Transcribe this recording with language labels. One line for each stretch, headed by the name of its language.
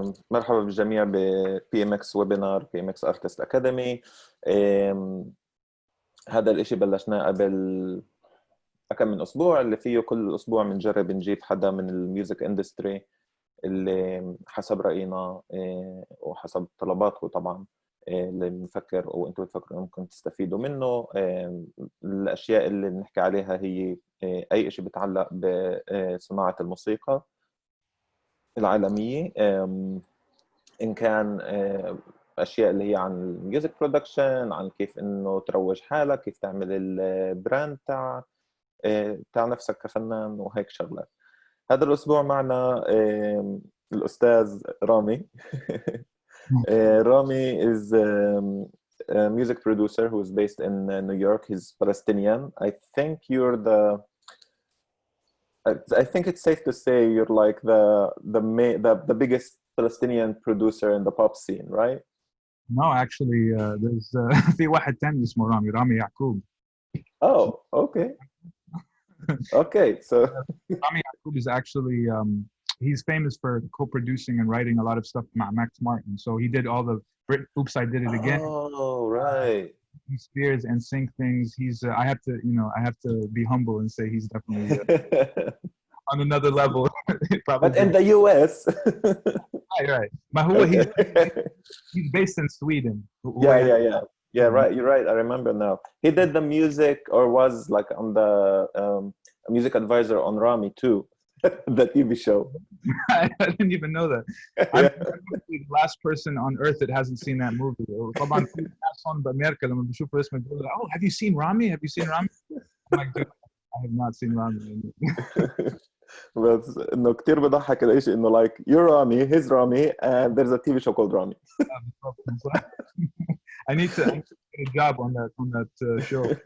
Arabic: مرحبا بالجميع ب PMX Webinar PMX Artist Academy. هذا الاشي بلشناه قبل كم من أسبوع، اللي فيه كل أسبوع بنجرب نجيب حدا من الميوزك اندستري اللي حسب رأينا وحسب طلباته طبعا اللي بنفكر أو أنتوا بتفكروا ممكن تستفيدوا منه. الأشياء اللي بنحكي عليها هي أي شيء بيتعلق بصناعة الموسيقى العالمية، إن كان أشياء اللي هي عن الميوزك برودكشن، عن كيف إنه تروج حالك، كيف تعمل البراند بتاع نفسك كفنان وهيك شغلات. هذا الأسبوع معنا الأستاذ رامي.
English: Rami is a music producer who is based in New York. He's Palestinian. I think it's safe to say you're like the biggest Palestinian producer in the pop scene, right? No, actually, there's
Arabic: في واحد تاني اسمه رامي يعقوب.
English: Oh, okay. Okay, so Rami Yacoub is actually he's famous for co-producing and writing a lot of stuff with Max Martin. So he did all the Oops, I Did It Again. Oh, right. He Spears and Sync things. He's I have to be humble and say he's definitely on another level. But in the US. right. But he's based in Sweden. Yeah, right. You're right. I remember now. He did the music, or was like on the music advisor on Rami too, the TV show. I didn't even know that. I'm the last person on earth that hasn't seen that movie.
Arabic: طبعا في ناس on بأمريكا لما بيشوفوا اسمه بيقولوا,
English: "Oh, have you seen Rami? Have you seen Rami?" I'm like, dude, I have not seen Rami.
Arabic: بس انه كتير بضحك الاشي انه
English: like you're Rami, he's Rami, and there's a TV show called Rami. I need to get a job on that show.